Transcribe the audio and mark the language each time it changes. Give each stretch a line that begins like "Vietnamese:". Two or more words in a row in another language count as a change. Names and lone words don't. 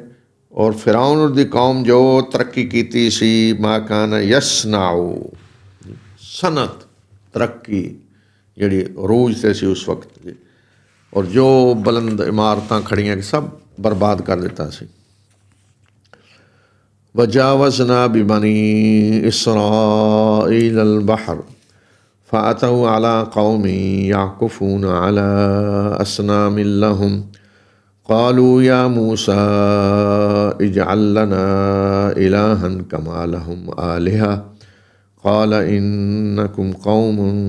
Punjabi: ਔਰ ਫਿਰੌਨ ਦੀ ਕੌਮ ਜੋ ਤਰੱਕੀ ਕੀਤੀ ਸੀ,
Arabic: ما كان يصنع,
Punjabi: ਸਨਅਤ, ਤਰੱਕੀ ਜਿਹੜੀ ਅਰੂਜ 'ਤੇ ਸੀ ਉਸ ਵਕਤ ਦੀ, ਔਰ ਜੋ ਬੁਲੰਦ ਇਮਾਰਤਾਂ ਖੜੀਆਂ ਸਭ ਬਰਬਾਦ ਕਰ ਦਿੱਤਾ ਸੀ।
Arabic: وجاوزنا ببني إسرائيل البحر فأتوا على قوم يعكفون على أصنام لهم قالوا يا موسى اجعل لنا إلها كما لهم آلهة قال إنكم قوم